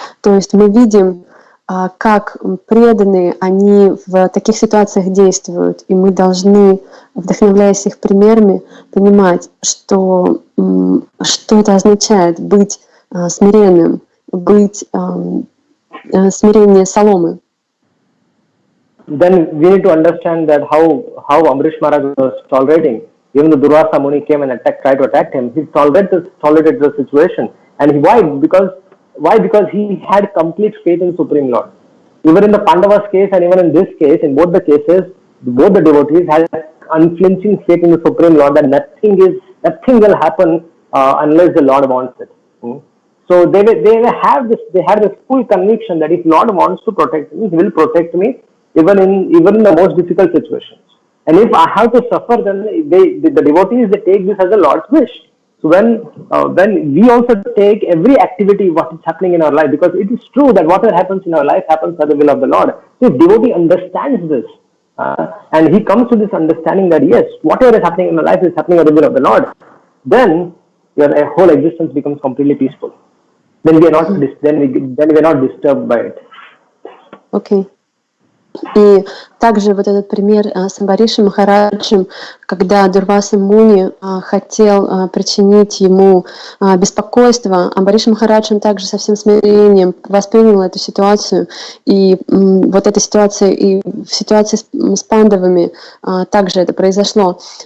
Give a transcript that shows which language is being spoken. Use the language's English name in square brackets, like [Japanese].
[Russian] То есть мы видим, как преданные они в таких ситуациях действуют, и мы должны, вдохновляясь их примерами, понимать, что это означает быть смиренным, быть смирение соломы. [English] Then we need to understand that how Amrish Maharaj was tolerating. Even the Durvasa Muni came and tried to attack him, he tolerated the situation. And why? Because he had complete faith in Supreme Lord. Even in the Pandavas case and even in this case, in both the cases, both the devotees had unflinching faith in the Supreme Lord that nothing will happen unless the Lord wants it. So they had this full conviction that if Lord wants to protect me, He will protect me even in the most difficult situations. And if I have to suffer, then the devotees, they take this as a Lord's wish. So when we also take every activity what is happening in our life, because it is true that whatever happens in our life happens by the will of the Lord. So if devotee understands this, and he comes to this understanding that yes, whatever is happening in my life is happening by the will of the Lord, then your whole existence becomes completely peaceful. Then we are not disturbed by it. Okay. И [Russian] Также вот этот пример с Амбаришем Махараджем, когда Дурваса Муни хотел причинить ему беспокойство, Амбариш Махарадж, он также со всем смирением воспринял эту ситуацию, и вот эта ситуация, и в ситуации с пандавами также это произошло.